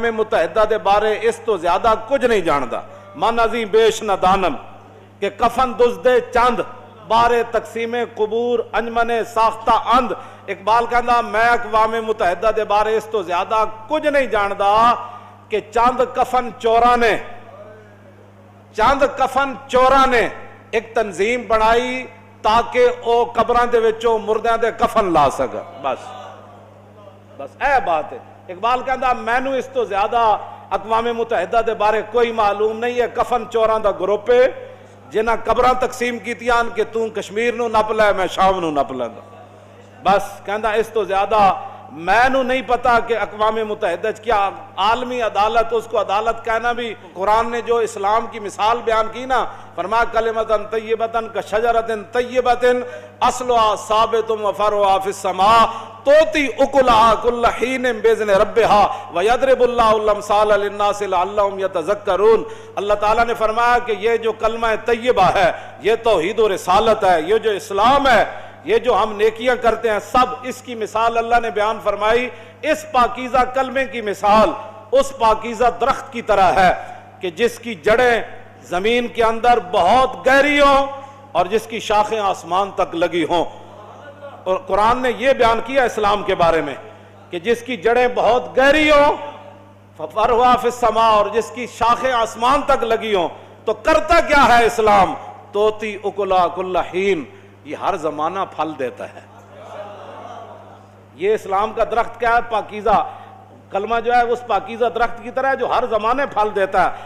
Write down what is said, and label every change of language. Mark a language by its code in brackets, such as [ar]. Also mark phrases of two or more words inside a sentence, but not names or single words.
[pa] متحدہ دے بارے اس تو زیادہ کچھ نہیں جاندا، [fa] من عظیم بیش ندانم، کہ کفن دزدے چند بارے تقسیم قبور انجمن ساختہ اند، [pa] اقبال کہندا میں اقوام متحدہ دے بارے اس تو زیادہ کچھ نہیں جاندا کہ چند کفن چوراں نے ایک تنظیم بنائی تاکہ او قبراں دے وچوں مردیاں دے کفن لا سکا۔ بس اے بات ہے۔ اقبال کہندا مینوں اس تو زیادہ اقوام متحدہ دے بارے کوئی معلوم نہیں ہے، کفن چوراں دا گروپ ہے جنہاں قبراں تقسیم کیتیاں کہ تو کشمیر نو نپ لے میں شام نو نپ لیندا۔ بس کہندا اس تو زیادہ میں نو نہیں پتا کہ اقوام متحدہ کیا عالمی عدالت، [ur] اس کو عدالت کہنا بھی، قرآن نے جو اسلام کی مثال بیان کی نا، [pa] فرمایا [ar] کلمۃ طیبۃ کشجرۃ طیبۃ اصلها ثابت وفرعها فی السماء تؤتی اکلها کل حین باذن ربها ویضرب اللہ الامثال للناس لعلهم یتذکرون۔ [ur] اللہ تعالیٰ نے فرمایا کہ یہ جو کلمہ طیبہ ہے، یہ توحید و رسالت ہے، یہ جو اسلام ہے، یہ جو ہم نیکیاں کرتے ہیں، سب اس کی مثال اللہ نے بیان فرمائی۔ اس پاکیزہ کلمے کی مثال اس پاکیزہ درخت کی طرح ہے کہ جس کی جڑیں زمین کے اندر بہت گہری ہوں اور جس کی شاخیں آسمان تک لگی ہوں۔ اور قرآن نے یہ بیان کیا اسلام کے بارے میں کہ جس کی جڑیں بہت گہری ہوں، [ar] فَفَرْوَا فِي السَّمَاء، [ur] اور جس کی شاخیں آسمان تک لگی ہوں۔ تو کرتا کیا ہے اسلام؟ [ar] توتی اکلا کل حین، [ur] یہ ہر زمانہ پھل دیتا ہے۔ یہ اسلام کا درخت کیا ہے؟ پاکیزہ کلمہ جو ہے اس پاکیزہ درخت کی طرح ہے جو ہر زمانے پھل دیتا ہے.